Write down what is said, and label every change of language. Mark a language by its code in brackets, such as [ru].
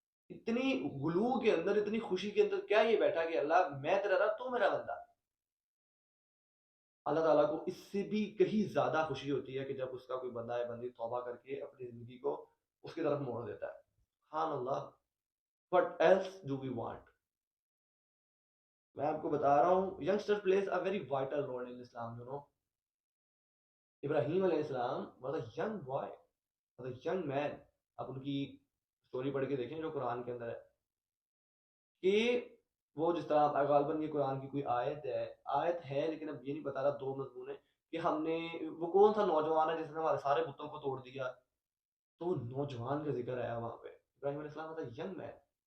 [ur] اتنی گلو کے اندر، اتنی خوشی کے اندر کیا یہ بیٹھا کہ اللہ میں تیرا رب، تو میرا بندہ. اللہ تعالیٰ کو اس سے بھی کہیں زیادہ خوشی ہوتی ہے کہ جب اس کا کوئی بندہ ہے بندی توبہ کر کے اپنی زندگی کو اس کی طرف موڑ دیتا ہے. سبحان اللہ. [en] What else do we want؟ [ur] میں آپ کو بتا رہا ہوں [en] youngster plays a very vital role in Islam, you know. Ibrahim علیہ السلام was a young boy, was a young man. [ur] آپ ان کی سٹوری پڑھ کے دیکھیں جو قرآن کے اندر ہے، کہ وہ جس طرح غالباً یہ قرآن کی کوئی آیت ہے لیکن اب یہ نہیں بتا رہا دو مضمون ہے کہ ہم نے وہ کون سا نوجوان ہے جس نے ہمارے سارے بتوں کو توڑ دیا. تو وہ نوجوان کا ذکر آیا وہاں پہ. ابراہیم علیہ السلام تھا [en] Young man.